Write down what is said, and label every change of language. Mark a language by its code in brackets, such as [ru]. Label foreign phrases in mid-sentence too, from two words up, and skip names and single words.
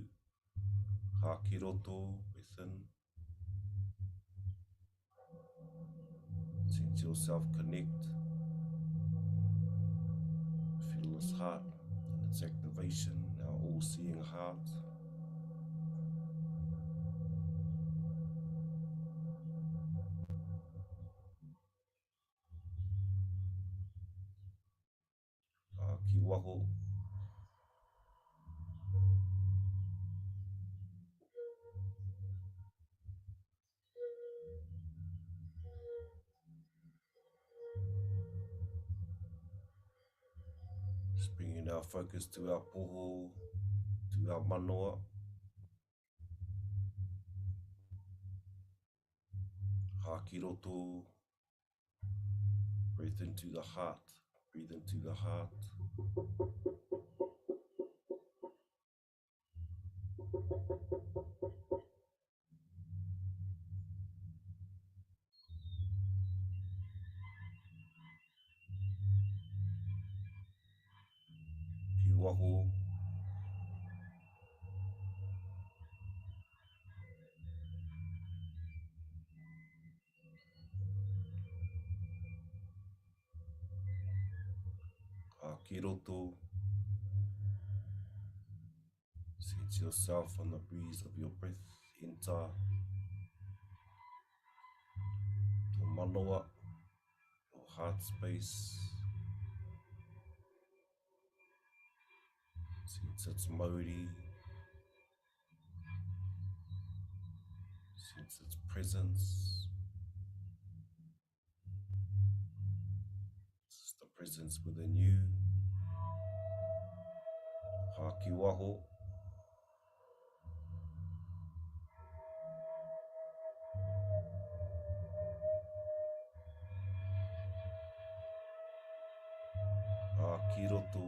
[mi] Haki roto, [en] breath in. Sense yourself connect. Feel this heart and its activation, our all-seeing heart. [mi] Haki waho. [en] Just bringing our focus to our poho, to our manoa. [mi] Haki roto. [en] Breathe into the heart. Breathe into the heart. [mi] Ki waho. Ka ki roto. [en] Sense yourself on the breeze of your breath. Enter your manoa, your heart space. Sense its Māori. Sense its presence. It's the presence within you. [mi] Ha ki waho. Ha ki roto.